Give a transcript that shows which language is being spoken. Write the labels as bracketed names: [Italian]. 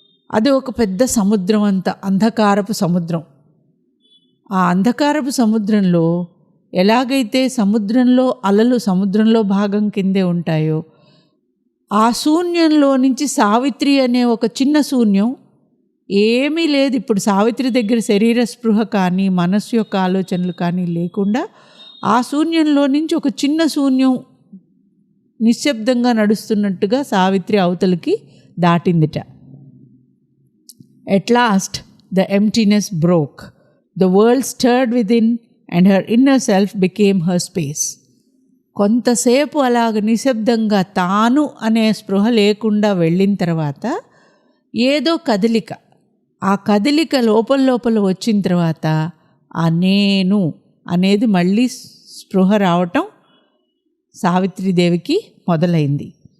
[Telugu] అది ఒక పెద్ద సముద్రం, అంత అంధకారపు సముద్రం. ఆ అంధకారపు సముద్రంలో ఎలాగైతే సముద్రంలో అలలు సముద్రంలో భాగం కిందే ఉంటాయో, ఆ శూన్యంలో నుంచి సావిత్రి అనే ఒక చిన్న శూన్యం, ఏమీ లేదు ఇప్పుడు సావిత్రి దగ్గర శరీర స్పృహ కానీ మనస్సు యొక్క ఆలోచనలు కానీ లేకుండా ఆ శూన్యంలో నుంచి ఒక చిన్న శూన్యం నిశ్శబ్దంగా నడుస్తున్నట్టుగా సావిత్రి అవతలికి దాటిందిట. [English] At last the emptiness broke. The world stirred within and her inner self became her space. [Telugu] కొంతసేపు అలాగ నిశ్శబ్దంగా తాను అనే స్పృహ లేకుండా వెళ్ళిన తర్వాత ఏదో కదలిక, ఆ కదలిక లోపల వచ్చిన తర్వాత ఆ నేను అనేది మళ్ళీ స్పృహ రావటం సావిత్రీదేవికి మొదలైంది.